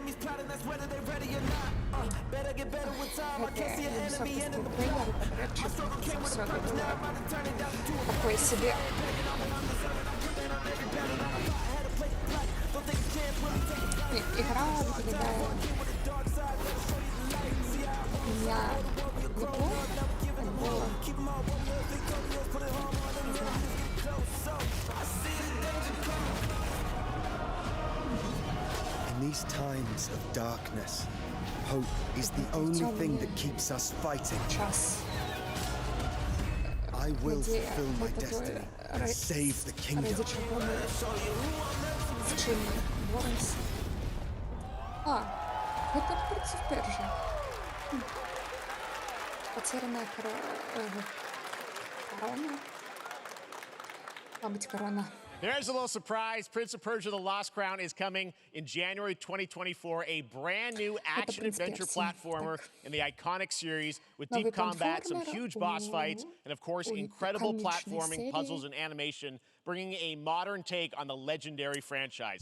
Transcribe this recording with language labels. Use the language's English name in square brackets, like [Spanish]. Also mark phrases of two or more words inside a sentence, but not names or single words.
[Russian] Такой себе. Игра выглядает меня неплохо. [English] In these times of darkness, hope is the only thing that keeps us fighting. [Russian] Час. [English] I will fulfill my destiny and save the kingdom. [Russian] Ради чего мы [Ukrainian] с чим ми боремося. [Russian] Это против Пержи. Потерянная корона. [Ukrainian] Мабуть, корона. [English] There's a little surprise. Prince of Persia: The Lost Crown is coming in January 2024. A brand new action-adventure platformer in the iconic series with deep combat, some huge boss fights, and of course, incredible platforming, puzzles, and animation, bringing a modern take on the legendary franchise.